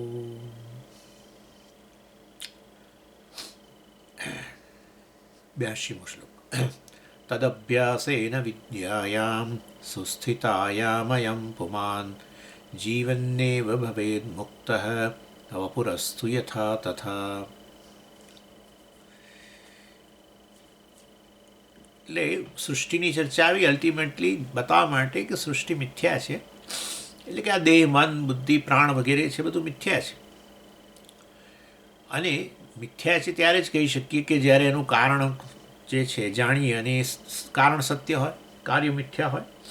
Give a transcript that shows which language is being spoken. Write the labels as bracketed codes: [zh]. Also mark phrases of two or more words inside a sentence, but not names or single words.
[sa] 82 श्लोक तदभ्यासेन विद्यायां सुस्थितायामयं पुमान् जीवन्नेव भवेन्मुक्तः अवपुरस्तु यथा तथा. [gu] એટલે સૃષ્ટિની ચર્ચા આવી અલ્ટિમેટલી બતાવવા માટે કે સૃષ્ટિ મિથ્યા છે, એટલે કે આ દેહ મન બુદ્ધિ પ્રાણ વગેરે છે બધું મિથ્યા છે. અને મિથ્યા છે ત્યારે જ કહી શકીએ કે જ્યારે એનું કારણ જે છે જાણીએ અને એ કારણ સત્ય હોય, કાર્ય મિથ્યા હોય.